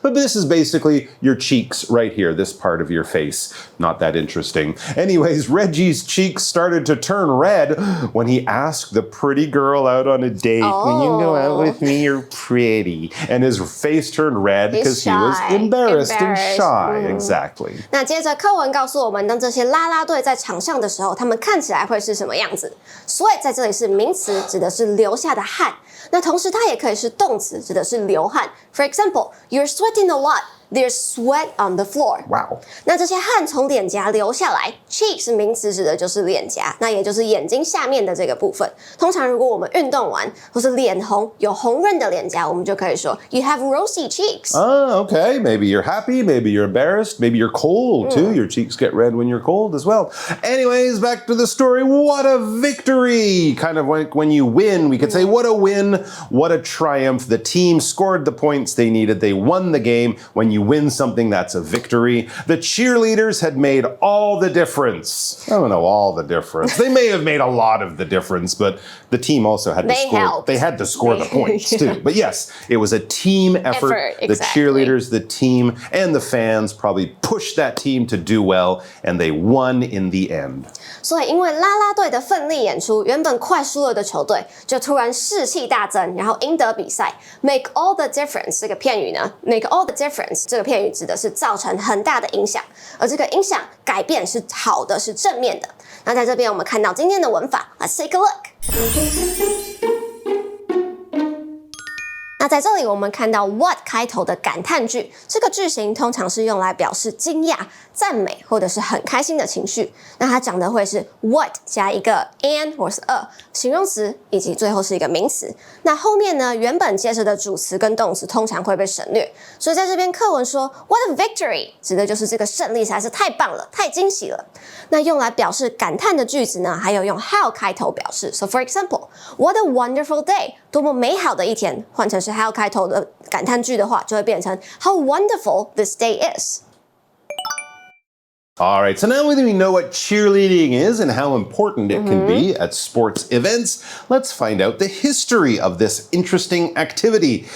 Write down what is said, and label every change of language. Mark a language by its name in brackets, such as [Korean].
[English] But this is basically your cheeks right here, this part of your face. Not that interesting. Anyways, Reggie's cheeks started to turn red when he asked the pretty girl out on a date. When you go out with me, you're pretty. And his face turned red because he was embarrassed and shy. Exactly. [Chinese] 那接着课文告诉我们，当这些啦啦队在场上的时候，他们看起来会是什么样子？所以在这里是名词，指的是流下的汗。那同时它也可以是动词，指的是流汗。 [English] For example, you're sweating a lot. There's sweat on the floor. Wow. [Chinese] 那这些汗从脸颊流下来 ，cheek 是名词，指的就是脸颊，那也就是眼睛下面的这个部分。通常如果我们运动完或是脸红，有红润的脸颊，我们就可以说 [English] You have rosy cheeks. Oh, okay. Maybe you're happy. Maybe you're embarrassed. Maybe you're cold too. Your cheeks get red when you're cold as well. Anyways, back to the story. What a victory! Kind of like when you win, we could say, what a win, what a triumph. The team scored the points they needed. They won the game. When you win something, that's a victory. The cheerleaders had made all the difference. I don't know, all the difference. They may have made a lot of the difference, but the team also had to score. Helped. They had to score the points too. But yes, it was a team effort. Exactly. The cheerleaders, the team, and the fans probably pushed that team to do well, and they won in the end. [Chinese] 所以因为啦啦队的奋力演出，原本快输了的球队就突然士气大增，然后赢得比赛。 [English] Make all the difference [Chinese] 这个片语呢 ， [English] make all the difference [Chinese] 这个片语指的是造成很大的影响，而这个影响改变是好的，是正面的。那在这边我们看到今天的文法 ， [English] Let's take a look。 [Chinese] 那在这里我们看到 what 开头的感叹句，这个句型通常是用来表示惊讶、赞美或者是很开心的情绪。那它讲的会是 what 加一个 an 或是 a 形容词，以及最后是一个名词。那后面呢，原本接着的主词跟动词通常会被省略。所以在这边课文说 [English] what a victory [Chinese] 指的就是这个胜利实在是太棒了，太惊喜了。那用来表示感叹的句子呢，还有用 how 开头表示。 [English] So for example, what a wonderful day [Chinese] 多么美好的一天，换成是 how 开头的感叹句的话，就会变成 [English] How wonderful this day is. All right, so now that we know what cheerleading is and how important it can be at sports events, let's find out the history of this interesting activity.